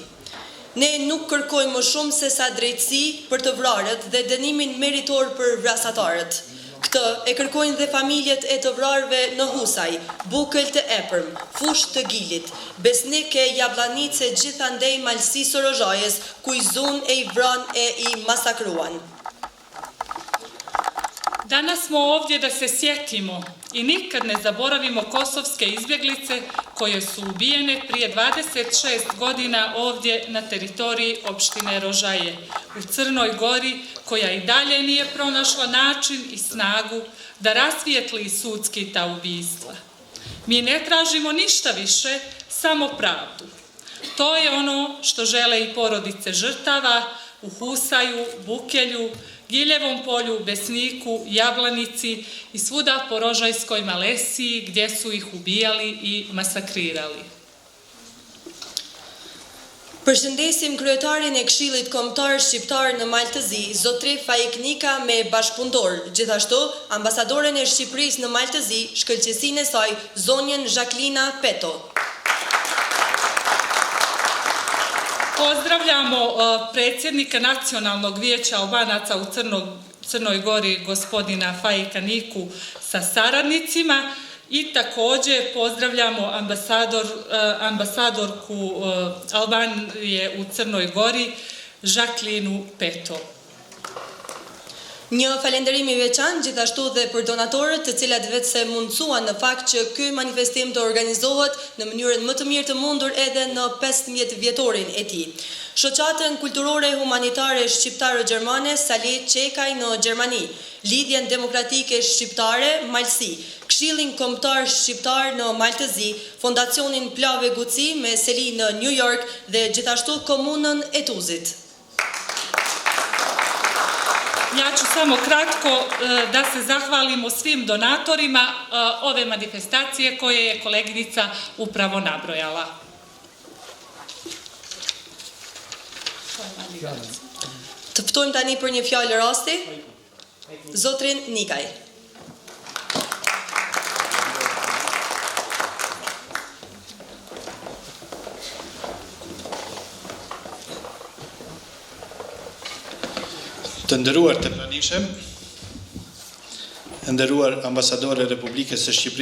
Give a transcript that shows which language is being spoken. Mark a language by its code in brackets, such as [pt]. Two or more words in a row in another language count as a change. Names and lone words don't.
[sq] Ne nuk kërkojmë më shumë se sa drejtësi për të vrarët dhe dënimin meritor për vrasatarët. Këtë e kërkojnë dhe familjet e të vrarëve në Husaj, Bukël të Epërm, Fush të Gilit, Besnike, Jablanice, gjithandej Malsi Sorozhajës, ku i zun e i vran e i masakruan. [sr] Danas smo ovdje da se sjetimo i nikad ne zaboravimo kosovske izbjeglice koje su ubijene prije 26 godina ovdje na teritoriji opštine Rožaje, u Crnoj Gori, koja i dalje nije pronašla način i snagu da rasvijetli sudski ta ubistva. Mi ne tražimo ništa više, samo pravdu. To je ono što žele i porodice žrtava u Husaju, Bukelju, Giljevom polju, Besniku, Jablanici i svuda po Rožajskoj Malesiji gdje su ih ubijali i masakrirali. [sq] Përshëndesim kryetarin e Këshillit Kombëtar Shqiptar në Maltëzi, zotri Faik Nika me bashkëpunëtor, gjithashtu ambasadoren e Shqipërisë në Maltëzi, shkëlqësinë e saj, zonjën Žaklina Peto. [sr] Pozdravljamo predsjednika Nacionalnog vijeća Albanaca u Crnoj Gori, gospodina Faika Niku sa saradnicima i također pozdravljamo ambasadorku Albanije u Crnoj Gori, Žaklinu Peto. [sq] Një falenderim i veçantë gjithashtu dhe për donatorët të cilat vetë se mundësuan në fakt që ky manifestim të organizohet në mënyrën më të mirë të mundur edhe në 15 vjetorin e tij. Shoqatën kulturore humanitare shqiptare-gjermane Salet Çekaj në Gjermani, Lidhjen Demokratike Shqiptare Malsi, Këshillin Kombëtar Shqiptar në Maltëzi, Fondacionin Plave Guci me seli në New York dhe gjithashtu komunën e Tuzit. [sr] Ja ću samo kratko da se zahvalimo svim donatorima ove manifestacije koje je koleginica upravo nabrojala. [sq] Të ftojmë tani për një fjalë rasti, zotrin Nikaj. Të nderuar të pranishëm, nderuar ambasadore e Republikës së Shqipërisë